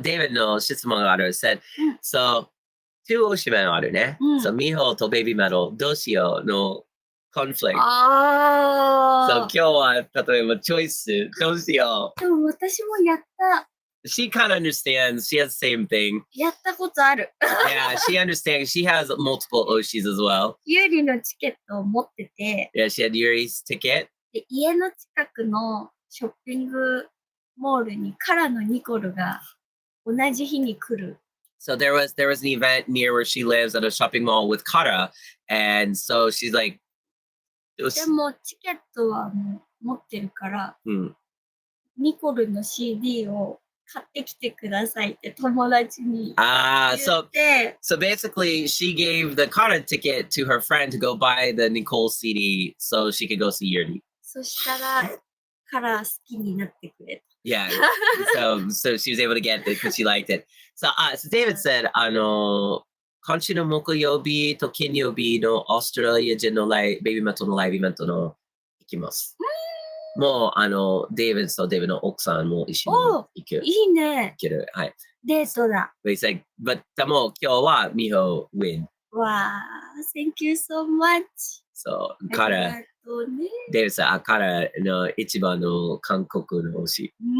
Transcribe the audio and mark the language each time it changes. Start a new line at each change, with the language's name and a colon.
Japanese: David の質問がある。
English: said, so,
Japanese: 2推しメンあるね。 So, Miho とベイビーメタル、どうしようのconflict。そう、今日は、例えば、チョイス、どうしよう。でも私もやった。
English: She kind of understands. She has the same thing.
Japanese: やったことある。
English: Yeah, she understands. She has multiple Oshis as well.
Japanese: ユーリのチケットを持ってて。
English: Yeah, she had Yuri's ticket.
Japanese: で、家の近くのショッピングモールにカラのニコルが同じ日に来る。
English: So there was an event near where she lives at a shopping mall with Kara, and so she's like,
Japanese: でもチケットはもう持ってるから、ニコルの CD を買ってきてくださいって友達に言って。
English: So basically, she gave the Kara ticket to her friend to go buy the Nicole CD so she could go see Yuri.
Japanese: そしたら、カラー好きになってくれた。
English: Yeah, so she was able to get it because she liked it. So David said,
Japanese: 今週の木曜日と金曜日のオーストラリア人のベイビーメタルのライブイベントの行きます。もう、デイビッドとデイビッドの奥さんも一緒に行く。いいね。行ける。はい。デートだ。
English: But he said, but
Japanese: でも今日は
English: Miho win.
Japanese: わー、
English: thank you so much.
Japanese: そう、彼、デイビッドさん、彼の一番の韓国の推し。